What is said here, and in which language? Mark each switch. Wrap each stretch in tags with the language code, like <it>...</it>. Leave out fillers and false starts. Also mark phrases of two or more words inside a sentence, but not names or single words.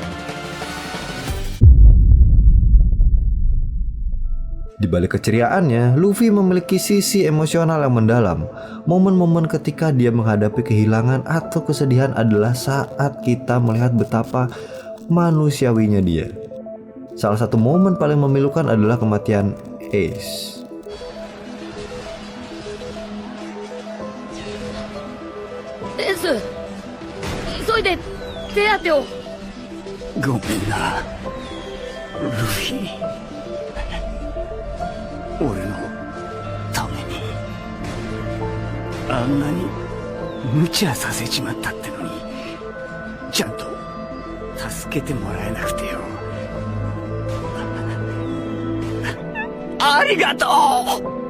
<id>Di balik keceriaannya, Luffy memiliki sisi emosional yang mendalam. Momen-momen ketika dia menghadapi kehilangan atau kesedihan adalah saat kita melihat betapa manusiawinya dia. Salah satu momen paling memilukan adalah kematian Ace.</id> <ja>Ace, 急いで手当てを。ごめんな、ルフィ。俺のためにあんなに無茶させちまったってのにちゃんと助けてもらえなくてよ。ありがとう。</ja>